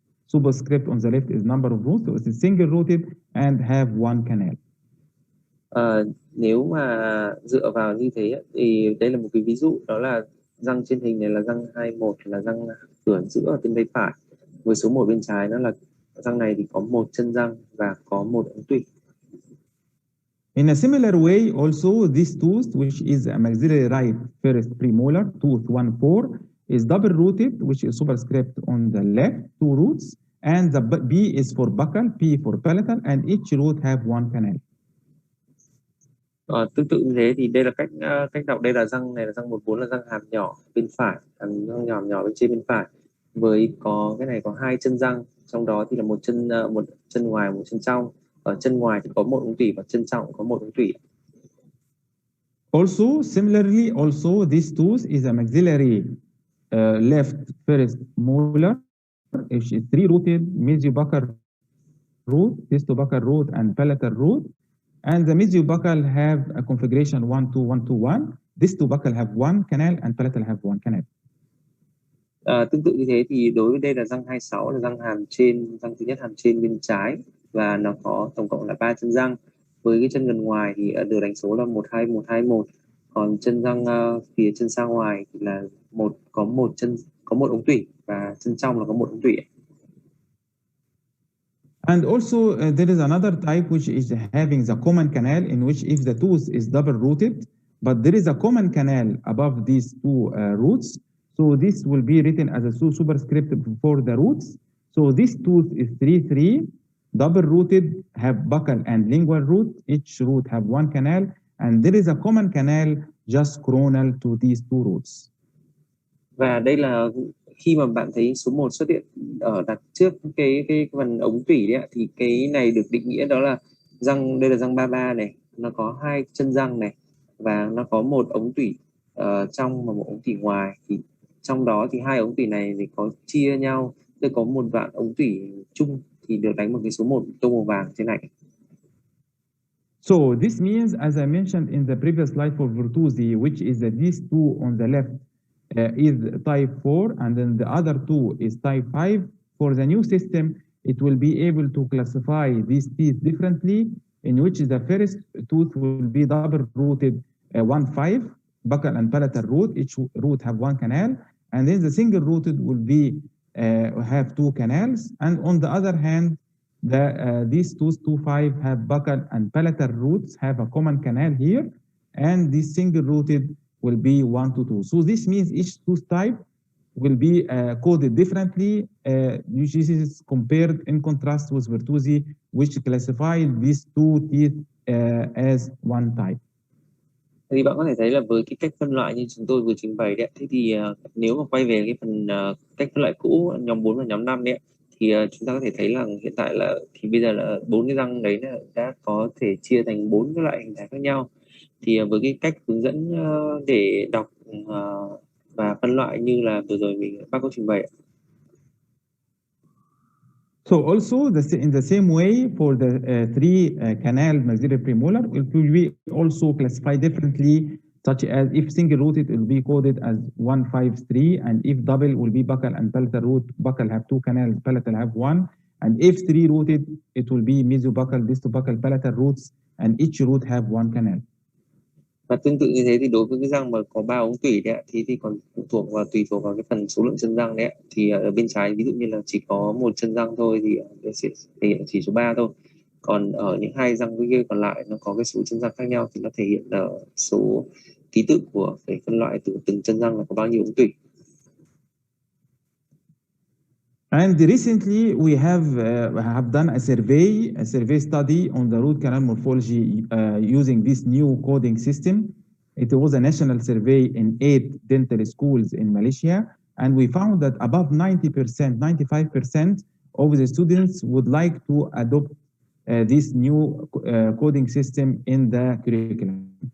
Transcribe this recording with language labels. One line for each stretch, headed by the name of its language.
English: Superscript on the left is number of roots, so it's single rooted and have one canal.
Vietnamese: Nếu mà dựa vào như thế thì đây là một cái ví dụ, đó là răng trên hình này là răng 21, là răng cửa giữa ở bên tay phải, với số 1 bên trái nó là răng này thì có một chân răng và có một ống tủy.
English: In a similar way, also this tooth, which is a maxillary right first premolar, tooth 14, is double rooted, which is superscript on the left, 2 roots, and the B is for buccal, P for palatal, and each root have one canal.
Vietnamese: Tương tự như thế thì đây là cách đọc. Đây là răng này là răng 14, là răng hàm nhỏ bên phải, hàm răng nhỏ bên trên bên phải, với cái này có 2 chân răng, trong đó thì là một chân ngoài, một chân trong. Ở chân ngoài thì có một ống tủy và chân trong có một ống tủy.
English: Also, similarly, also this tooth is a maxillary left first molar, which is 3-rooted mesiobuccal root, distobuccal root, and palatal root. And the mesiobuccal have a configuration 1-2-1-2-1. Distobuccal have one canal and palatal have one canal.
Vietnamese: Tương tự như thế thì đối với đây là răng 26, là răng hàm trên, răng thứ nhất hàm trên bên trái, và nó có tổng cộng là 3 chân răng. Với cái chân gần ngoài thì được đánh số là 1-2-1-2-1. Còn chân răng phía chân xa ngoài thì là có một ống tủy, và chân trong là có một ống tủy.
English: And also there is another type which is having the common canal, in which if the tooth is double rooted, but there is a common canal above these 2 roots, so this will be written as a superscript for the roots. So this tooth is 3-3, double rooted, have buccal and lingual root, each root have one canal, and there is a common canal just coronal to these 2 roots.
Vietnamese: Và đây là khi mà bạn thấy số 1 xuất hiện ở đặt trước cái phần ống tủy đấy, thì cái này được định nghĩa đó là đây là răng 33 này, nó có 2 chân răng này, và nó có một ống tủy trong và một ống tủy ngoài. Thì trong đó thì 2 ống tủy này thì có chia nhau, tôi có một đoạn ống tủy chung thì được đánh một cái số 1 tô màu vàng trên này.
English: So this means, as I mentioned in the previous slide for Virtuosi, which is these 2 on the left is type 4, and then the other 2 is type 5. For the new system, it will be able to classify these teeth differently, in which the first tooth will be double rooted 1-5, buccal and palatal root, each root have one canal, and then the single rooted will be have 2 canals, and on the other hand, these tooth 2-5 have buccal and palatal roots have a common canal here, and this single rooted will be 1-2. So this means each tooth type will be coded differently. This is compared in contrast with Virtuosi, which classified these 2 teeth as one type.
Vietnamese: Thì bạn có thể thấy là với cái cách phân loại như chúng tôi vừa trình bày đấy, thế thì nếu mà quay về cái phần cách phân loại cũ nhóm 4 và nhóm 5 đấy, thì chúng ta có thể thấy là hiện tại là thì bây giờ là 4 cái răng đấy đã có thể chia thành 4 cái loại hình thái khác nhau. Thì với cái cách hướng dẫn để đọc và phân loại như là vừa rồi bác có trình bày.
English: So also in the same way for the 3 canal maxillary premolar, it will be also classified differently, such as if single rooted, it will be coded as 1-5-3, and if double will be buccal and palatal root, buccal have 2 canals, palatal have 1, and if 3 rooted, it will be mesiobuccal, distobuccal, palatal roots, and each root have 1 canal.
Vietnamese: Và tương tự như thế thì đối với cái răng mà có 3 ống tủy đấy, thì còn tùy thuộc vào cái phần số lượng chân răng đấy, thì ở bên trái ví dụ như là chỉ có 1 chân răng thôi thì sẽ thể hiện chỉ số 3 thôi. Còn ở những 2 răng kia còn lại nó có cái số chân răng khác nhau thì nó thể hiện ở số ký tự của cái phân loại từng chân răng là có bao nhiêu ống tủy.
English: And recently we have done a survey study on the root canal morphology using this new coding system. It was a national survey in 8 dental schools in Malaysia, and we found that above 90%, 95% of the students would like to adopt this new coding system in the curriculum.